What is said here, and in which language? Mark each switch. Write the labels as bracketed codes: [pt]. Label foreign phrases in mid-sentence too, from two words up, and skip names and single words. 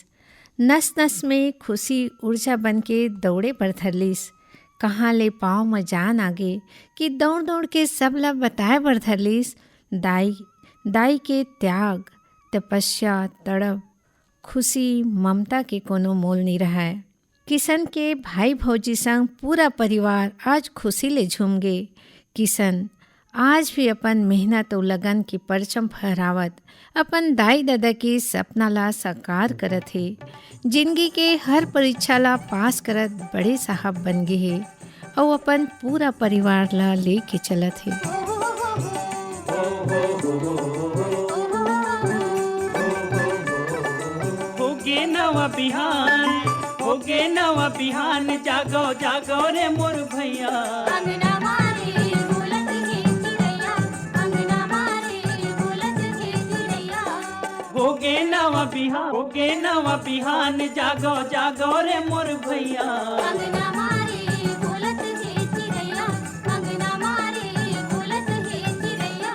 [hne] नस नस में खुशी ऊर्जा बन के दौड़े पर धरलिस। कहाँ ले पाँव में जान आगे कि दौड़ दौड़ के सब ला बताए बर धरलिस। दाई के त्याग, तपस्या, तड़प, खुशी, ममता के कोनो मोल नहीं रहा है। किशन के भाई भौजी संग पूरा परिवार आज खुशी ले झूम गे। किशन आज भी अपन मेहनत और लगन की परचम फहरावत अपन दाई दादा के सपना ला साकार करत है। जिंदगी के हर परीक्षा ला पास करत बड़े साहब बन गे है और अपन पूरा परिवार ला ले के चलत है। होगे नवा बिहान, होगे नवा बिहान, जागो जागो रे मोर भैया। अंगना मारे बोलत है चिड़ैया, अंगना मारे बोलत है चिड़ैया। होगे नवा बिहान, होगे नवा बिहान, जागो जागो रे मोर भैया। अंगना मारे बोलत है चिड़ैया, अंगना मारे बोलत है चिड़ैया।